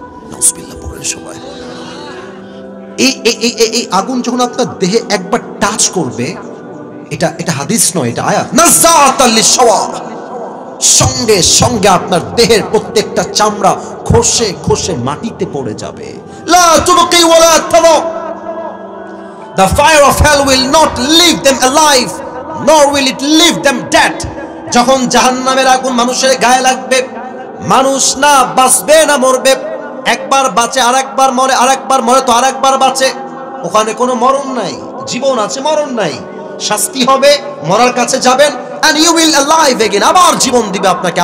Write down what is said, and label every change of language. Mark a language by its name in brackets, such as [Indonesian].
[Bangla] নাউজুবিল্লাহ বলেন সবাই। এই আগুন যখন আপনার দেহে একবার টাচ করবে, এটা হাদিস নয়, এটা আয়াত, [Arabic] নাযাআতাল লিশওয়া, [Bangla] সঙ্গে সঙ্গে আপনার দেহের প্রত্যেকটা চামড়া খসে খসে মাটিতে পড়ে যাবে। [Arabic] লা তুবকি ওয়ালা তাদা, [English] the fire of hell will not leave them alive nor will it leave them dead. [Bangla] যখন জাহান্নামের আগুন মানুষের গায়ে লাগবে, মানুষ না বাঁচবে না মরবে। একবার বাঁচে, আরেকবার মরে, আরেকবার মরে তো আরেকবার বাঁচে। ওখানে কোনো মরণ নাই, জীবন আছে, মরণ নাই। শাস্তি হবে, মরার কাছে যাবেন, [English] and you will alive again, [Bangla] আবার জীবন দিবে আপনাকে।